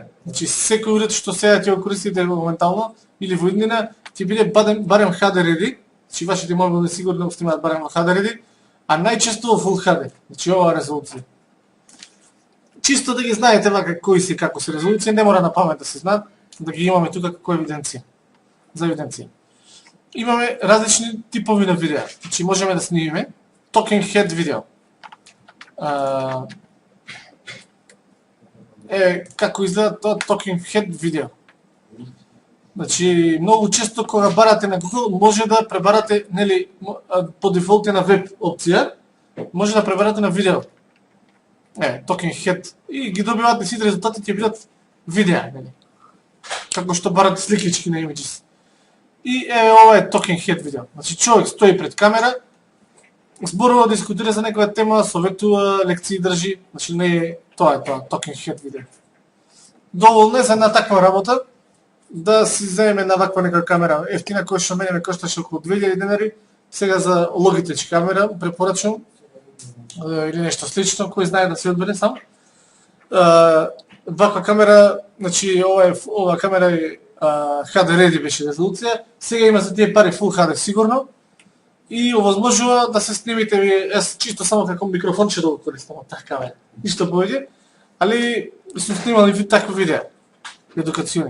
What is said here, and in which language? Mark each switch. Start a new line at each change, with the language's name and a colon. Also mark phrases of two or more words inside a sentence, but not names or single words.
Macedonian: Значи секој уред што сега ќе го користите моментално или во иднина ќе биде барем
English: HD ready,
Macedonian: значи вашите мобилни сигурно ќе имаат барем
English: HD ready,
Macedonian: а најчесто во
English: Full HD.
Macedonian: Значи ова резолуција. Чисто да ги знаете вака кои се како се резолуција, не мора на памет да се знаат, да ги имаме тука како евиденција. За евиденција. Имаме различни типови на видеа. Значи можеме да снимиме
English: talking head
Macedonian: видео. Како изгледа тоа
English: talking head
Macedonian: видео. Значи многу често кога барате на Google може да пребарате, нели, по дефолт е на веб опција, може да пребарате на видео.
English: Talking head
Macedonian: и ги добивате сите резултати ќе бидат видеа, нели. Како што барате сликички на images. И ова е
English: talking head
Macedonian: видео. Значи човек стои пред камера, зборува, дискутира за некоја тема, советува, лекции држи, значи не е тоа
English: talking head
Macedonian: видео. Доволно е за една таква работа да си земеме на ваква некоја камера ефтина која што мене ме кошташе околу 2000 денари, сега за Logitech камера препорачувам или нешто слично, кој знае да се одбере сам. Ваква камера, значи ова камера е
English: HD ready
Macedonian: беше резолуција, сега има за тие пари
English: Full HD
Macedonian: сигурно и овозможува да се снимите, јас чисто само како микрофонче да го користам од таа камера, ништо повеќе, али сум снимал и такви видеа едукациони.